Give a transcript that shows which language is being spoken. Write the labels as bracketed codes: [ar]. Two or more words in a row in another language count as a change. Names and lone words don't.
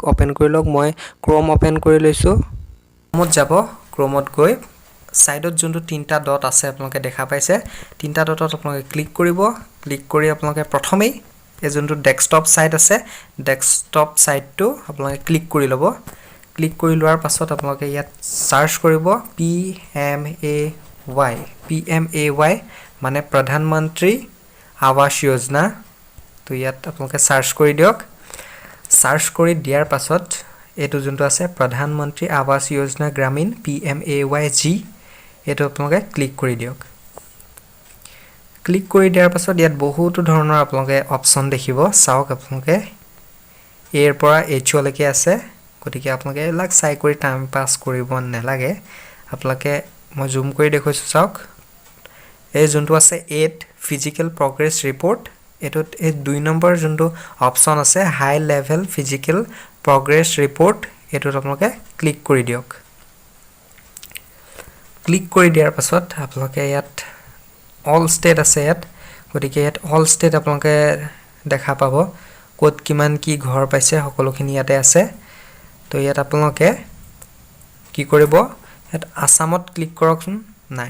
[as] ওপেন কৰি লওক মই ক্ৰোম ওপেন কৰি লৈছো ক্ৰোমত যাব ক্ৰোমত গৈ সাইডত যোনটো তিনটা ডট আছে আপোনালোকে দেখা পাইছে তিনটা ডটত আপোনালোকে ক্লিক কৰিব ক্লিক কৰি আপোনালোকে প্ৰথমেই এই যোনটো [en] desktop site [as] আছে [en] desktop siteটো [as] আপোনালোকে ক্লিক কৰি ল'ব ক্লিক কৰি লোৱাৰ পাছত আপোনালোকে ইয়াত সাৰ্চ কৰিব PMAY মানে প্ৰধানমন্ত্ৰী आवास योजना তো ইয়াত আপোনালোকে ছাৰ্চ কৰি দিওক सार्च কৰি দিয়াৰ পাছত এটো যোনটো আছে প্ৰধানমন্ত্ৰী आवास योजना গ্ৰামীণ PMAYG এটো আপোনালোকে ক্লিক কৰি দিওক ক্লিক কৰি দিয়াৰ পাছত ইয়াত বহুতো ধৰণৰ আপোনালোকে অপচন দেখিব চাওক আপোনালোকে এৰ পৰা এইচ লৈকে আছে গতিকে আপোনালোকে লাগ চাই কৰি [en] time pass [as] কৰিব নালাগে আপোনালোকে মই জুম কৰি দেখুৱাইছো চাওক এই যোনটো আছে 8 [en] physical progress report [as] এটোত এই 2 নম্বৰ যোনটো অপচন আছে [en] high level physical progress report [as] এটোত আপোনালোকে ক্লিক কৰি দিওক ক্লিক কৰি দিয়াৰ পাছত আপোনালোকে ইয়াত [en] all state [as] আছে ইয়াত গতিকে ইয়াত [en] all state [as] আপোনালোকে দেখা পাব ক'ত কিমান কি ঘৰ পাইছে সকলোখিনি ইয়াতে আছে তো ইয়াত আপোনালোকে কি কৰিব ইয়াত আসামত ক্লিক কৰকচোন নাই